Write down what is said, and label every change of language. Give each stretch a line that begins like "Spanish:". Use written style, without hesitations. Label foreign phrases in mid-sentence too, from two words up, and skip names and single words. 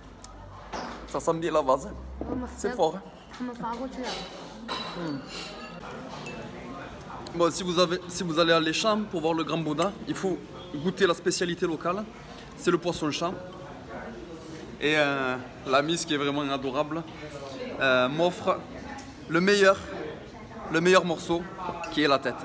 French: Ça sent bien la vase. C'est fort.
Chinese: 他们发过去了。
French: Bon, si vous allez à l'Écham pour voir le Grand Bouddha, il faut goûter la spécialité locale. C'est le poisson-chat. Et la Miss, qui est vraiment adorable, m'offre le meilleur morceau, qui est la tête.